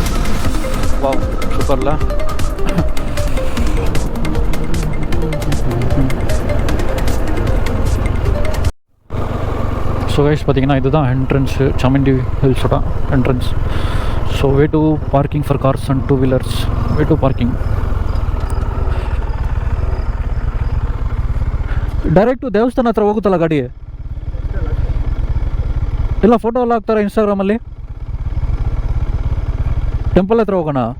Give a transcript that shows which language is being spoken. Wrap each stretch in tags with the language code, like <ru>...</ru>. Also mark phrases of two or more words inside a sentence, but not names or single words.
<ta>வா சூப்பரில். ஸோ கைஸ் பார்த்தீங்கன்னா இதுதான் என்ட்ரன்ஸு, சாமுண்டி ஹில்ஸோட என்ட்ரன்ஸ்.</ta> <en>so way to parking for cars and 2-wheelers. way to parking.</en> <kn>ಡೈರೆಕ್ಟು ದೇವಸ್ಥಾನ ಹತ್ರ ಹೋಗುತ್ತಲ್ಲ ಗಾಡಿ? ಇಲ್ಲ ಫೋಟೋ ಎಲ್ಲ ಹಾಕ್ತಾರೆ ಇನ್ಸ್ಟಾಗ್ರಾಮಲ್ಲಿ. ಟೆಂಪಲ್ ಹತ್ರ ಹೋಗೋಣ.</kn>